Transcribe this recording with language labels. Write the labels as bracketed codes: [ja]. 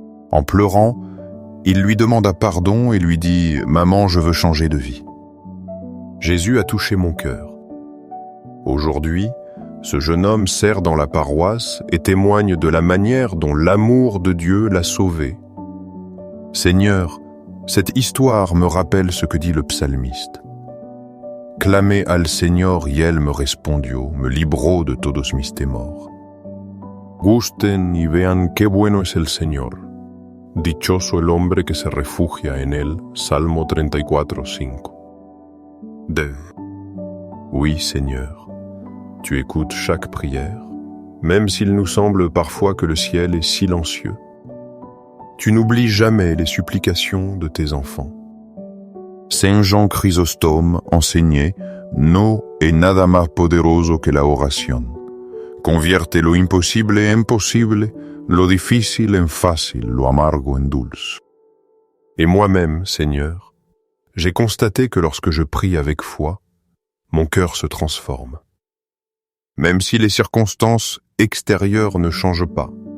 [fr] En pleurant, il lui demanda pardon et lui dit « Maman, je veux changer de vie ». Jésus a touché mon cœur. Aujourd'hui, ce jeune homme sert dans la paroisse et témoigne de la manière dont l'amour de Dieu l'a sauvé. Seigneur, cette histoire me rappelle ce que dit le psalmiste. [es] Clamé al Señor y él me respondió, me libró de todos mis temor. Gusten y vean qué bueno es el Señor. Dichoso el hombre que se refugia en él. Salmo 34:5. [fr] Oui, Seigneur, tu écoutes chaque prière, même s'il nous semble parfois que le ciel est silencieux. Tu n'oublies jamais les supplications de tes enfants. Saint Jean Chrysostome enseignait [es] « No es nada más poderoso que la oración. Convierte lo imposible en posible, lo difícil en fácil, lo amargo en dulce. [fr] » Et moi-même, Seigneur, j'ai constaté que lorsque je prie avec foi, mon cœur se transforme. Même si les circonstances extérieures ne changent pas.